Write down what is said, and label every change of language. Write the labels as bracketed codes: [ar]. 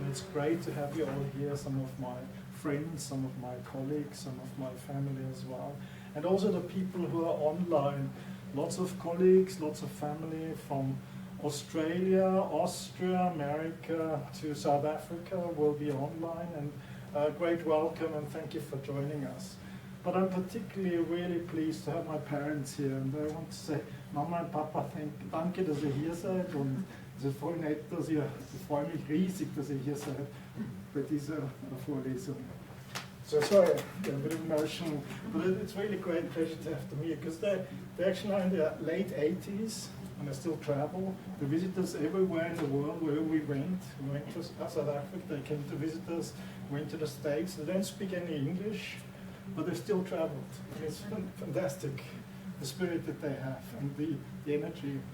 [en] It's great to have you all here, some of my friends, some of my colleagues, some of my family as well, and also the people who are online. Lots of colleagues, lots of family from Australia, Austria, America to South Africa will be online, and great welcome and thank you for joining us. But I'm particularly really pleased to have my parents here, and I want to say, [de] Mama und Papa, danke, dass ihr hier seid, und es ist voll nett, dass ich freue mich riesig, dass ihr hier seid bei dieser Vorlesung. [en] So sorry, I'm a bit emotional, but it's really a great pleasure to have them here, because they're actually now in their late 80s, and they still travel. They visit us everywhere in the world, wherever we went. We went to South Africa, they came to visit us, went to the States. They don't speak any English, but they've still traveled. It's fantastic, the spirit that they have, and the energy.